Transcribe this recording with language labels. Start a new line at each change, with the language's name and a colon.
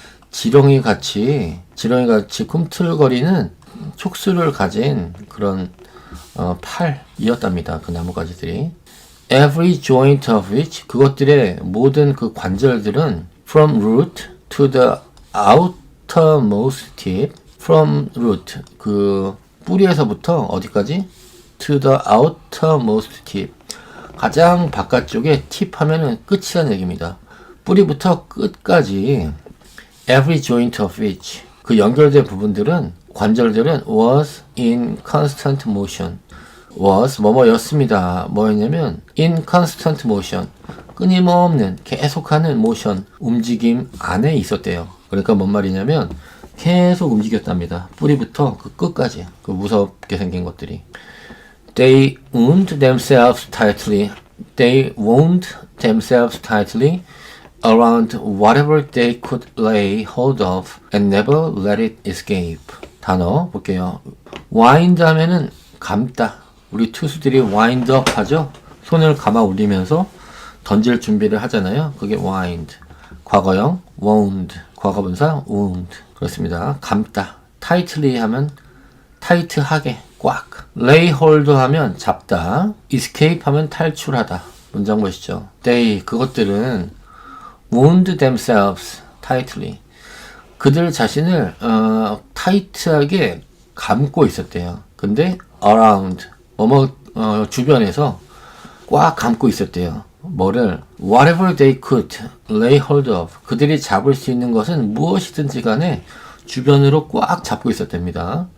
Korean: 지렁이 같이 꿈틀거리는 촉수를 가진 그런 팔이었답니다. 그 나뭇가지들이
English: every joint of which
Korean: 그것들의 모든 그 관절들은
English: from root to the outermost tip from root
Korean: 그 뿌리에서부터 어디까지?
English: to the outermost tip
Korean: 가장 바깥쪽에 팁 하면은 끝이라는 얘기입니다. 뿌리부터 끝까지
English: every joint of which
Korean: 그 연결된 부분들은 관절들은
English: was in constant motion was
Korean: 뭐뭐였습니다. 뭐였냐면
English: in constant motion
Korean: 끊임없는 계속하는 motion 움직임 안에 있었대요. 그러니까 뭔 말이냐면 계속 움직였답니다. 뿌리부터 그 끝까지 그 무섭게 생긴 것들이
English: They wound themselves tightly. They wound themselves tightly around whatever they could lay hold of and never let it escape.
Korean: 단어 볼게요. wind 하면은 감다. 우리 투수들이
English: wind up
Korean: 하죠? 손을 감아 올리면서 던질 준비를 하잖아요. 그게 wind. 과거형 wound. 과거분사 wound. 그렇습니다. 감다. tightly 하면 타이트하게 꽉. lay hold 하면 잡다. escape 하면 탈출하다. 문장 보시죠.
English: They
Korean: 그것들은
English: wound themselves tightly.
Korean: 그들 자신을 타이트하게 감고 있었대요. 근데 around 주변에서 꽉 감고 있었대요. 뭐를
English: whatever they could lay hold of
Korean: 그들이 잡을 수 있는 것은 무엇이든지 간에 주변으로 꽉 잡고 있었답니다.